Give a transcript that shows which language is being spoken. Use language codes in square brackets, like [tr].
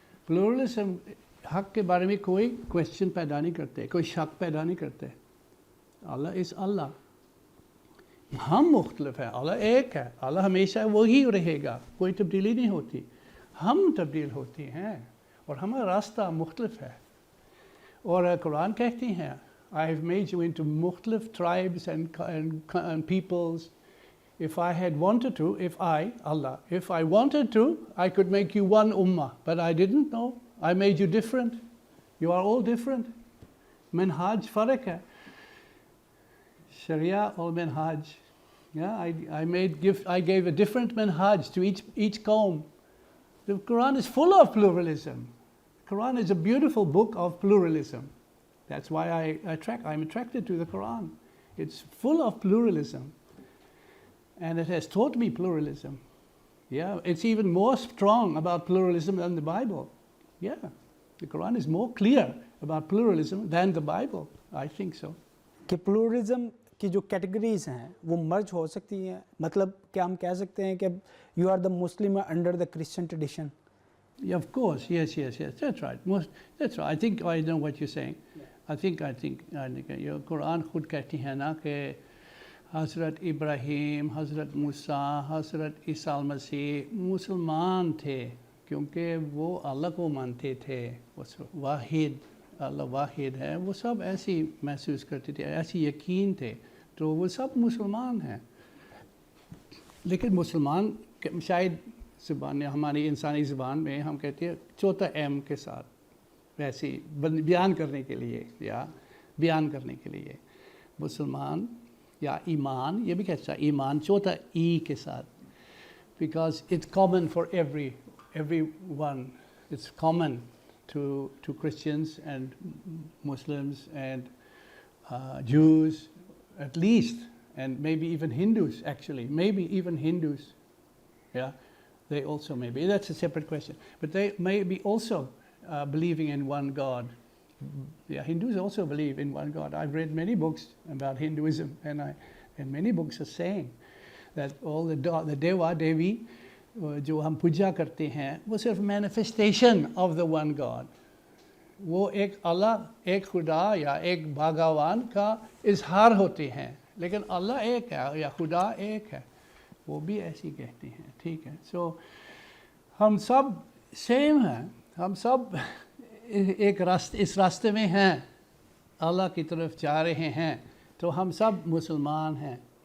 [ur] Pluralism حق کے بارے میں کوئی کویسچن پیدا نہیں کرتے, کوئی شک پیدا نہیں کرتے. اللہ از اللہ. ہم مختلف ہیں, اللہ ایک ہے. اللہ ہمیشہ وہی رہے گا, کوئی تبدیلی نہیں ہوتی. ہم تبدیل ہوتی ہیں اور ہمارا راستہ مختلف ہے. اور قرآن کہتی ہیں [en] I have made you into [ur] مختلف [en] tribes and peoples. If I had wanted to, if I wanted to, I could make you one ummah, but I didn't know. I made you different. You are all different. [ur] Manhaj farq hai. [en] Sharia or manhaj. Yeah, I gave a different manhaj to each qawm. The Quran is full of pluralism. The Quran is a beautiful book of pluralism. That's why I'm attracted to the Quran. It's full of pluralism. And it has taught me pluralism. Yeah, it's even more strong about pluralism than the Bible. Yeah, the Quran is more clear about pluralism than the Bible. I think so. [ur] کہ pluralism کی جو categories ہیں وہ مرج ہو سکتی ہیں, مطلب کہ ہم کہہ سکتے ہیں کہ [en] you are the Muslim under the Christian tradition. Yeah, of course, yes, that's right. That's right. I think I know what you're saying. Yeah. I think your Quran [ur] خود کہتی ہے نا کہ حضرت ابراہیم, حضرت موسیٰ, حضرت عیسیٰ المسیح مسلمان تھے کیونکہ وہ اللہ کو مانتے تھے. واحد, اللہ واحد ہے. وہ سب ایسی محسوس کرتے تھے, ایسی یقین تھے, تو وہ سب مسلمان ہیں. لیکن مسلمان شاید زبان, ہماری انسانی زبان میں ہم کہتے ہیں چوتھا ایم کے ساتھ, ویسے بیان کرنے کے لیے مسلمان یا ایمان, یہ بھی کہتا ہے ایمان چوتھا ای کے ساتھ, [en] because it's common for everyone. It's common to Christians and Muslims and Jews at least, and maybe even Hindus actually, maybe even Hindus. Yeah, they also maybe, that's a separate question, but they may be also believing in one God. Yeah, Hindus also believe in one God. I've read many books about Hinduism, and many books are saying that all the Deva, Devi, [ur] جو ہم پوجا کرتے ہیں وہ صرف manifestation of the one God. وہ ایک اللہ, ایک خدا یا ایک بھگوان کا اظہار ہوتے ہیں, لیکن اللہ ایک ہے یا خدا ایک ہے. وہ بھی ایسی کہتے ہیں. ٹھیک ہے, سو ہم سب سیم ہیں, ہم سب ایک اس راستے میں ہیں, اللہ کی طرف جا رہے ہیں, تو ہم سب مسلمان ہیں.